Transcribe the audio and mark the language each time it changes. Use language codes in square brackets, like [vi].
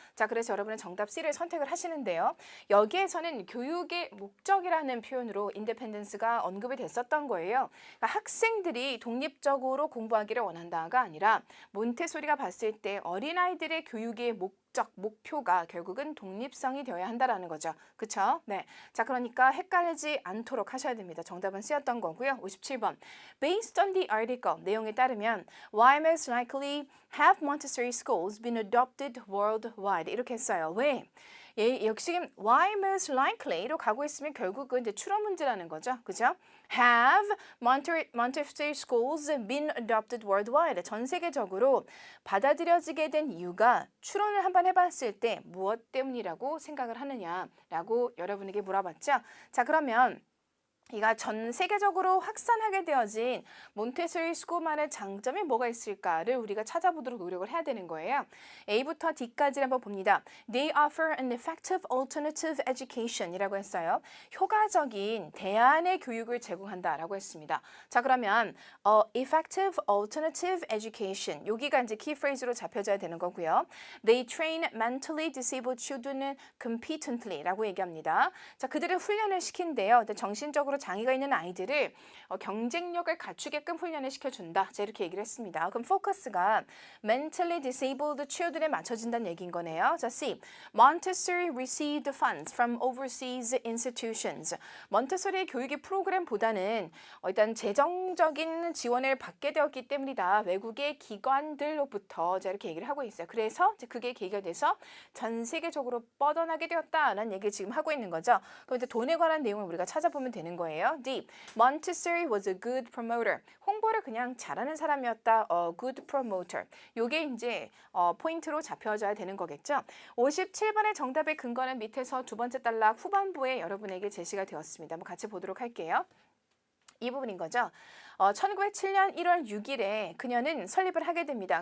[ko] 자, 그래서 여러분은 정답 C를 선택을 하시는데요. 여기에서는 교육의 목적이라는 표현으로 independence가 언급이 됐었던 거예요. 그러니까 학생들이 독립적으로 공부하기를 원한다가 아니라 몬테소리가 봤을 때 어린아이들의 교육의 목표가 결국은 독립성이 되어야 한다라는 거죠. 그쵸? 네. 자, 그러니까 헷갈리지 않도록 하셔야 됩니다. 정답은 C였던 거고요. 57번. [en] Based on the article, [ko] 내용에 따르면 [en] Why most likely have Montessori schools been adopted worldwide? [ko] 이렇게 했어요. 왜? 역시 [en] why most likely [ko] 로 가고 있으면 결국은 이제 추론 문제라는 거죠. 그죠? [en] Have Montessori schools been adopted worldwide? [ko] 전 세계적으로 받아들여지게 된 이유가 추론을 한번 해봤을 때 무엇 때문이라고 생각을 하느냐라고 여러분에게 물어봤죠. 자, 그러면 이가 전 세계적으로 확산하게 되어진 몬테소리 스쿨만의 장점이 뭐가 있을까를 우리가 찾아보도록 노력을 해야 되는 거예요. A부터 D까지를 한번 봅니다. [en] They offer an effective alternative education [ko] 이라고 했어요. 효과적인 대안의 교육을 제공한다라고 했습니다. 자, 그러면 [en] effective alternative education [ko] 여기가 이제 키프레이즈로 잡혀져야 되는 거고요. [en] They train mentally disabled children competently [ko] 라고 얘기합니다. 자, 그들을 훈련을 시킨대요. 정신적으로 경제적으로 장애가 있는 아이들을 경쟁력을 갖추게끔 훈련을 시켜준다. 자, 이렇게 얘기를 했습니다. 그럼 포커스가 [en] mentally disabled children [ko] 에 맞춰진다는 얘기인 거네요. 자, C. [en] Montessori received funds from overseas institutions. [ko] 몬테소리 교육의 프로그램보다는 일단 재정적인 지원을 받게 되었기 때문이다. 외국의 기관들로부터 자, 이렇게 얘기를 하고 있어요. 그래서 그게 계기가 돼서 전 세계적으로 뻗어나게 되었다라는 얘기를 지금 하고 있는 거죠. 그럼 이제 돈에 관한 내용을 우리가 찾아보면 되는 거예요. D. [en] Montessori was a good promoter. [ko] 홍보를 그냥 잘하는 사람이었다. [en] good promoter. [ko] 요게 이제 포인트로 잡혀져야 되는 거겠죠. 57번의 정답의 근거는 밑에서 두 번째 단락 후반부에 여러분에게 제시가 되었습니다. 한번 같이 보도록 할게요. 이 부분인 거죠. 1907년 1월 6일에 그녀는 설립을 하게 됩니다.